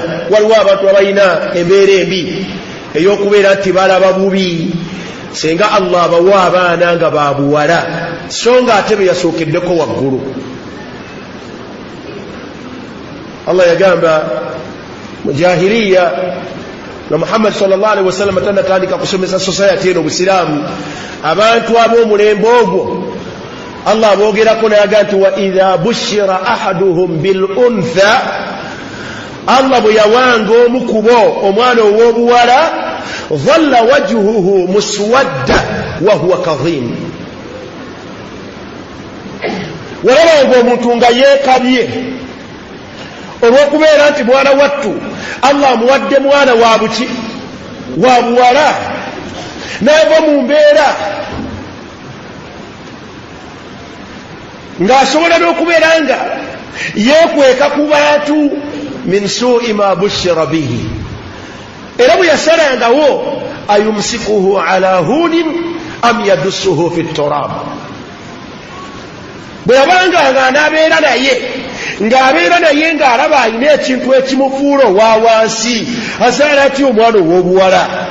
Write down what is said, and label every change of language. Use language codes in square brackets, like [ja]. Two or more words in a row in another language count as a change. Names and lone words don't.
[lg] Waliwo abantu abalina embeera embi ey'okubeera nti balaba bubi senga Allah abawa abaana nga babuwala so nga ate be yasookeddeko waggulu. Allah yagamba mu jahiliya na Muhammad [ar] صلى الله عليه وسلم [lg] tanatandika kusomesa society eno Busiraamu abantu ab'omulembe ogwo Allah boogerako nayaga nti [ar] وإذا بشر أحدهم بالأنثى, [lg] Allah bwe yawanga omu kubo omwana ow'obuwala [ar] ظل وجهه مسودا وهو كظيم, [lg] walabanga omuntu nga yeekabye olw'okubeera nti mwana wattu Allah amuwadde mwana wa buki wa buwala n'ava mu mbeera ng'asobola n'okubeera nga yeekweka ku bantu [ar] من سوء ما بشر به, [lg] era bwe yasalangawo [ar] أيمسكه على هون أم يدسه في التراب, [lg] bwe yabanga ng'anaabeera naye ng'alaba alina ekintu ekimufuula owa wansi asaala atya omwana ow'obuwala.